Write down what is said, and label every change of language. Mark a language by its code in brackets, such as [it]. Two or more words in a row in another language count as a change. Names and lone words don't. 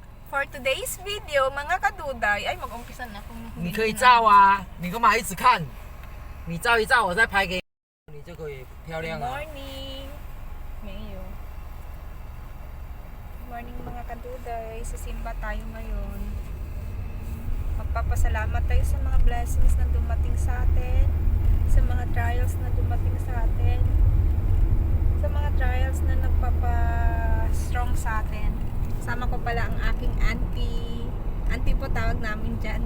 [en] For today's video, [tl] mga kaduday, ay mag-umpisa na kung [zh] 你可以照啊，你干嘛一直看？你照一照，我再拍给你，你就可以漂 [en] Good [zh] 亮了。 [en] morning! Mayo. Good morning [tl] mga kaduday. Sisimba tayo ngayon. Magpapasalamat tayo sa mga blessings na dumating sa atin, sa mga trials na dumating sa atin, sa mga trials na nagpapa-strong sa atin. Sama ko pala ang aking auntie. Auntie po tawag namin dyan.